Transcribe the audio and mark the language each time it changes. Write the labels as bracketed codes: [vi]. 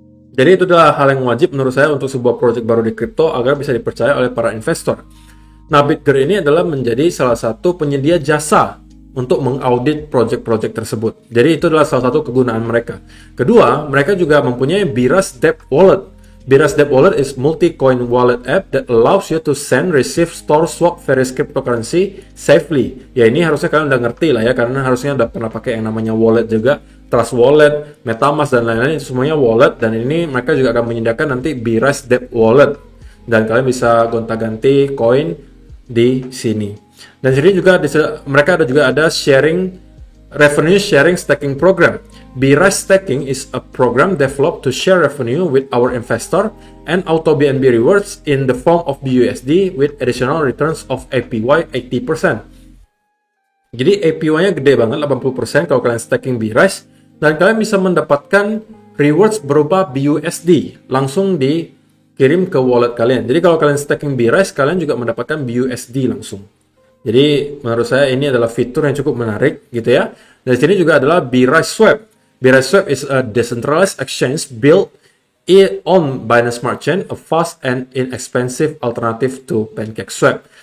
[id] Jadi itu adalah hal yang wajib menurut saya untuk sebuah proyek baru di kripto agar bisa dipercaya oleh para investor. Nah, BitGert ini adalah menjadi salah satu penyedia jasa untuk mengaudit proyek-proyek tersebut. Jadi itu adalah salah satu kegunaan mereka. Kedua, mereka juga mempunyai BRISE Debt Wallet. [en] BRISE Debt Wallet is multi-coin wallet app that allows you to send, receive, store, swap various cryptocurrency safely. [id] Ya ini harusnya kalian udah ngerti lah ya, karena harusnya udah pernah pakai yang namanya wallet juga. Trust Wallet, MetaMask, dan lain-lain itu semuanya wallet. Dan ini mereka juga akan menyediakan nanti BRISE Debt Wallet. Dan kalian bisa gonta-ganti koin di sini. Dan sini juga mereka juga ada revenue sharing staking program. [en] BRISE Staking is a program developed to share revenue with our investor and auto BNB rewards in the form of BUSD with additional returns of APY 80%. [id] Jadi APY-nya gede banget, 80% kalau kalian staking BRISE, dan kalian bisa mendapatkan rewards berupa BUSD langsung dikirim ke wallet kalian. Jadi kalau kalian staking BRISE, kalian juga mendapatkan BUSD langsung. Jadi menurut saya ini adalah fitur yang cukup menarik gitu ya. Dan di sini juga adalah BRISE Swap. [en] BRISE Swap is a decentralized exchange built on Binance Smart Chain, a fast and inexpensive alternative to PancakeSwap.